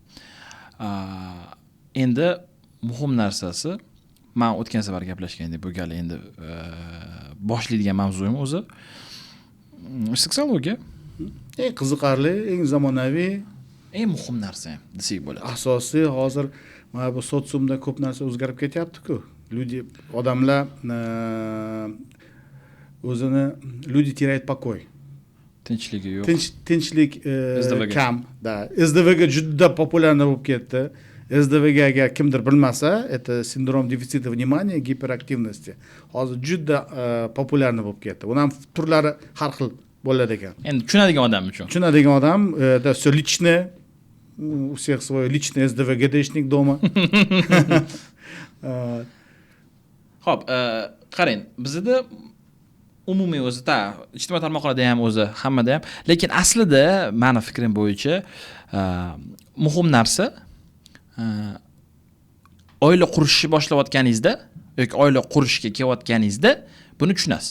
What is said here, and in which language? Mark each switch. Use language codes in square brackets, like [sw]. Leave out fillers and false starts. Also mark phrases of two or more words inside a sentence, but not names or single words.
[uz] Endi muhim narsasi, men o'tgan safar gaplashgandek, bu gal endi boshlaydigan mavzuyim o'zi seksologiya. Eng qiziqarli, eng zamonaviy, eng muhim narsa ham desak bo'ladi. Asosiy hozir mana bu sotsiumda ko'p narsa o'zgarib ketyapti-ku. Odamlar o'zini [ru] люди теряют покой. [uz] Tinchligi yo'q. Tinchlik kam. Da. SDVga juda populyarni bo'lib ketdi. SDVga agar kimdir bilmasa, [ru] это синдром дефицита внимания, гиперактивности. [uz] Hozir juda populyarni bo'lib ketdi. Uning ham turlari har xil bo'ladi ekan. Endi tushunadigan odam uchun. Tushunadigan odam, [ru] да, всё личное, у всех свой личный SDV-GDшник дома. [uz] Xo'p, qarang, bizda umumiy o'zida, ijtimoiy tarmoqlarda ham o'zi, hammada ham, lekin aslida meni fikrim bo'yicha muhim narsa oila qurishni boshlayotganingizda yoki oila qurishga kelayotganingizda buni tushunasiz.